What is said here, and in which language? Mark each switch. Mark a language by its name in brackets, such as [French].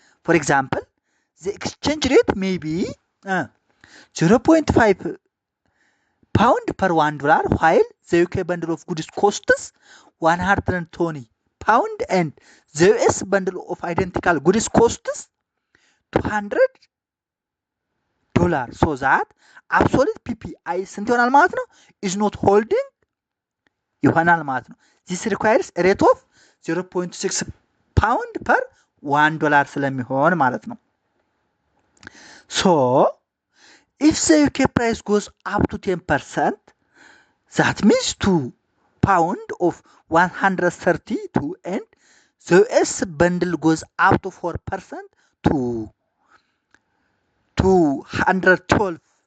[English] For example, the exchange rate may be 0.5 pound per $1, while the UK bundle of goods costs 120 pound and the US bundle of identical goods costs $200. So that absolute PPI [Amharic] ስንት ይሆናል ማለት ነው? [English] is not holding [Amharic] ይሆናል ማለት ነው። [English] this requires a rate of 0.6 pound per $1 [Amharic] ስለሚሆን ማለት ነው። [English] so if the UK price goes up to 10%, that means 2 pound of 132 and the US bundle goes up to 4% to $212.